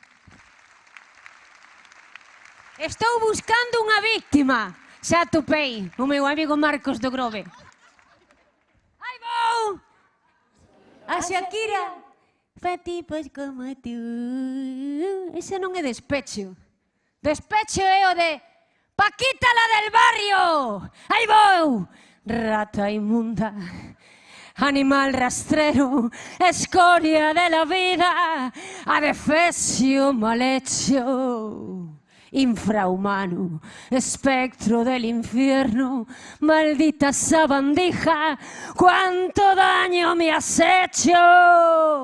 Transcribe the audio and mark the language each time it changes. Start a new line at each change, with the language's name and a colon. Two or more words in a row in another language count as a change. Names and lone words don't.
Galician: Estou buscando unha víctima. Xa atopei, o meu amigo Marcos do Grove. Aí vou! A Shakira.
Spanish: Pa tipos como tú.
Galician: Ese non é despecho. Despecho é o de Paquita la del barrio. Aí vou!
Spanish: Rata inmunda, animal rastrero, escoria de la vida, adefesio mal hecho. Infrahumano, espectro del infierno, maldita sabandija, cuánto daño me has hecho.